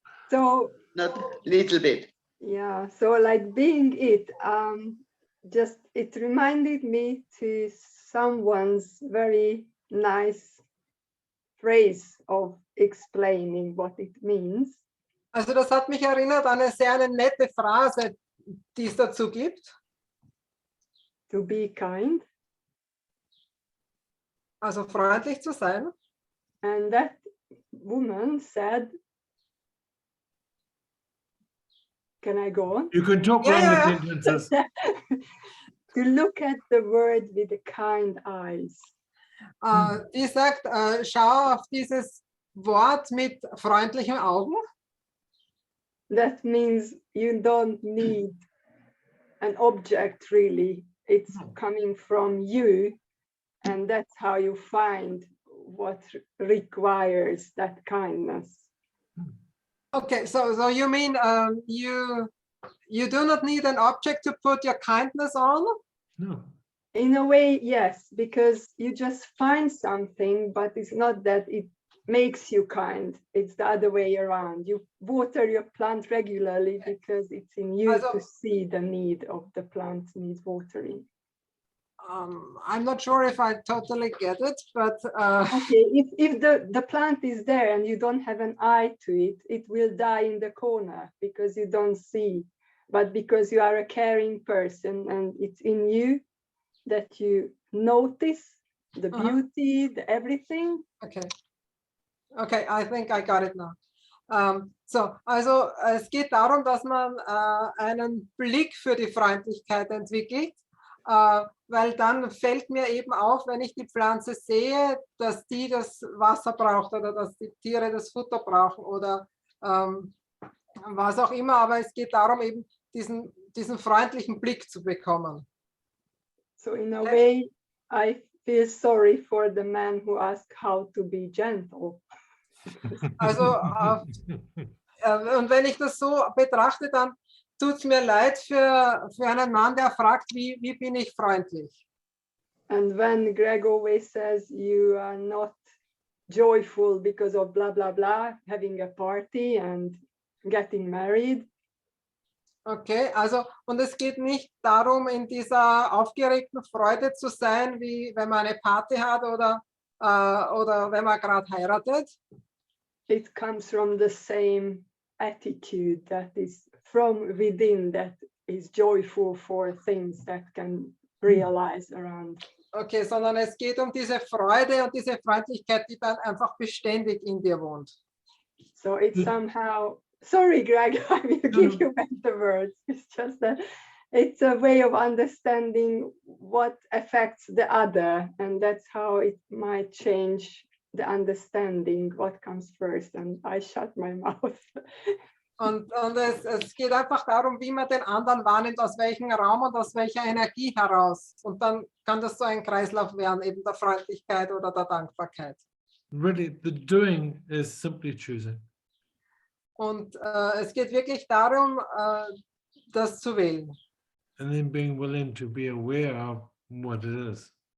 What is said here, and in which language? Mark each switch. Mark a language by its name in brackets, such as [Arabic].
[English] So Not little bit. yeah, so like being it, just it reminded me to someone's very nice phrase of explaining what it means. [German] Also das hat mich erinnert an eine nette Phrase, die es dazu gibt. [English] To be kind. [German] Also freundlich zu sein. [English] And that woman said, can I go on? You can talk Yeah, longer yeah. sentences. To look at the world with the kind eyes. Die sagt, schau auf dieses Wort mit freundlichen Augen. That means you don't need an object really. It's coming from you, and that's how you find what requires that kindness. Okay, so you mean you do not need an object to put your kindness on? No. In a way, yes, because you just find something, but it's not that it makes you kind. It's the other way around. You water your plant regularly because it's in you [German] Also- [English] to see the need of the plant needs watering. I'm not sure if I totally get it, but Okay, if the plant is there and you don't have an eye to it, it will die in the corner because you don't see. But because you are a caring person and it's in you that you notice the beauty, the everything. okay, I think I got it now. [German] Also es geht darum, dass man einen Blick für die Freundlichkeit entwickelt, weil dann fällt mir eben auf, wenn ich die Pflanze sehe, dass die das Wasser braucht oder dass die Tiere das Futter brauchen oder was auch immer, aber es geht darum, eben diesen freundlichen Blick zu bekommen. [English] So in a way, I feel sorry for the man who asked how to be gentle. [German] Also und wenn ich das so betrachte, dann tut es mir leid für einen Mann, der fragt, wie bin ich freundlich? [English] And when Greg always says you are not joyful because of blah, blah, blah, having a party and getting married. [German] Okay, also und es geht nicht darum, in dieser aufgeregten Freude zu sein, wie wenn man eine Party hat oder wenn man gerade heiratet. [English] It comes from the same attitude that is from within, that is joyful for things that can realize around. [German] Okay, sondern es geht um diese Freude und diese Freundlichkeit, die dann einfach beständig in dir wohnt. [English] So it's somehow, sorry, Greg, I will give you back the words. It's just that it's a way of understanding what affects the other, and that's how it might change the understanding what comes first. And I shut my mouth. [German] Und es geht einfach darum, wie man den anderen wahrnimmt, aus welchem Raum und aus welcher Energie heraus. Und dann kann das so ein Kreislauf werden, eben der Freundlichkeit oder der Dankbarkeit. [English] Really, the doing is simply choosing. [German] Und es geht wirklich darum, das zu wählen. [English] and then being willing to be aware of what it is.